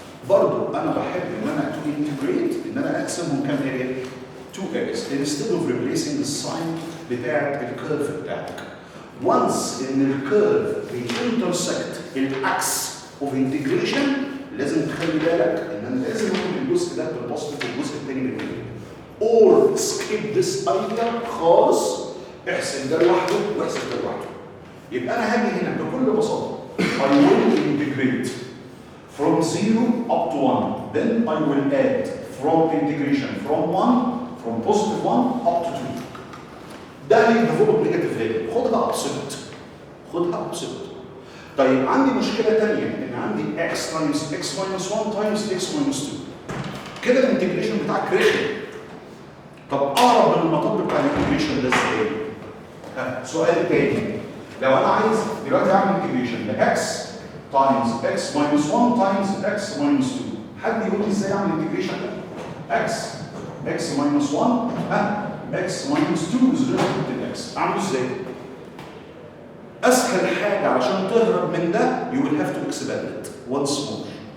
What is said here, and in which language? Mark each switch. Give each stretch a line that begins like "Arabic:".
Arabic: برضه انا بحب ان انا تو انتجريت ان انا اقسمهم كام اريا؟
English: 2 areas instead of replacing the sign
Arabic: بتاعت الكيرف بتاعك. once ان الكيرف بينترسكت الاكس اوف انتجريشن لازم تخلي بالك ان انا لازم اخد الجزء ده بالبوزيتيف والجزء الثاني بالنيجاتيف.
English: or skip this idea
Arabic: خالص احسب ده لوحده واحسب ده لوحده. يبقى انا هاجي هنا بكل بساطه
English: I will integrate from 0 up to 1. Then I will add from integration from 1 from positive 1 up to 2. ده هيديفولب negative value.
Arabic: خدها ابسولوت. خدها ابسولوت. طيب عندي مشكله ثانيه ان عندي
English: x times x minus 1 times x minus 2.
Arabic: كده الانتجريشن بتاعك رخم. طب اقرب من المطب بتاع الانتجريشن ده ازاي؟ سؤال تاني. لو انا عايز دلوقتي اعمل انتجريشن ل
English: x times x minus 1 times x minus 2.
Arabic: حد يقول لي ازاي اعمل انتجريشن ده؟
English: x minus 1 x minus 2 is relative to x.
Arabic: اعمله ازاي؟ اسهل حاجه عشان تهرب من ده
English: you will have to expand it once more.